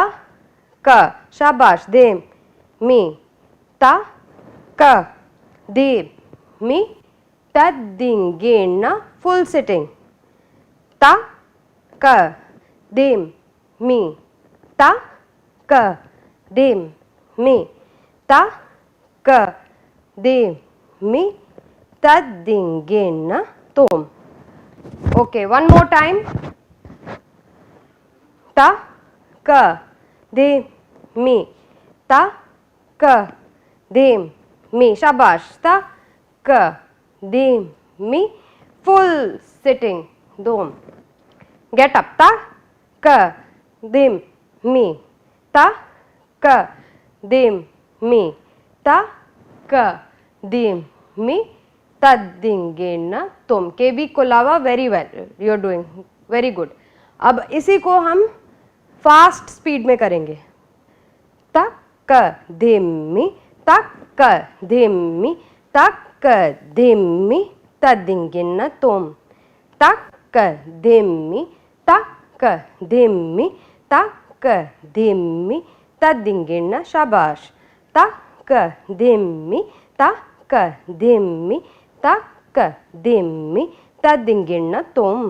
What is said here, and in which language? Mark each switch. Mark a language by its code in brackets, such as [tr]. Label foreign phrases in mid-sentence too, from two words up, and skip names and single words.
[en] क, शाबाश, दे मी, ता क दे मी, तद्दिंगेन्ना, full sitting, ता क दे मी, ता क दे मी, ता क दे मी, तद्दिंगेन्ना तोम। okay, one more time, ता क दे मी, ता क दे मी, शाबाश, ता क दे मी, full sitting, दोम। get up, ता क दे मी, ता क दिम मी ता क दिम मी तद्दिंगिण तुम. केबी कोलावा, very well, you are doing very good. [hi] अब इसी को हम [en] fast speed [hi] में करेंगे. तक धिम्मी तक धिम्मी तक धिम्मी तद्दिंगिण तुम. तक धिम्मी तक धिम्मी तक धिम्मी तद्दिंगिण. शाबाश. तक धिम्मी तक धिम्मी तक धिम्मी तद्दिंगिण तुम.